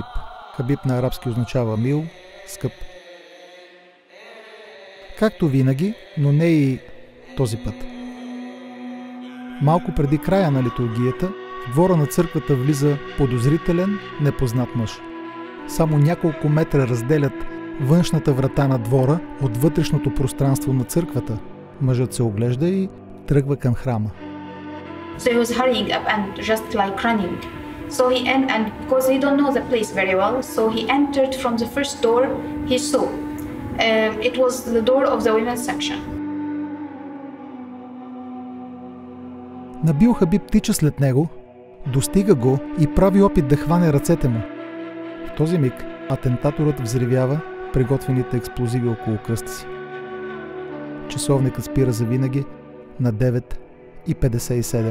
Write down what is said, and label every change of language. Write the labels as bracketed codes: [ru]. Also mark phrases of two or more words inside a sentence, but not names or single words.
[bg] Хабиб на арабски означава мил, скъп. Както винаги, но не и този път. Малко преди края на литургията, в двора на църквата влиза подозрителен, непознат мъж. Само няколко метра разделят външната врата на двора от вътрешното пространство на църквата. Мъжът се оглежда и тръгва към храма. [en] So he was hurrying up and just like running. So and because he don't know the place very well, so he entered from the first door he saw. It was the door of the women's section. [bg] Набил Хабиб тича след него, достига го и прави опит да хване ръцете му. В този миг атентаторът взривява приготвените експлозиви около кръста си. Часовникът спира завинаги на 9:57.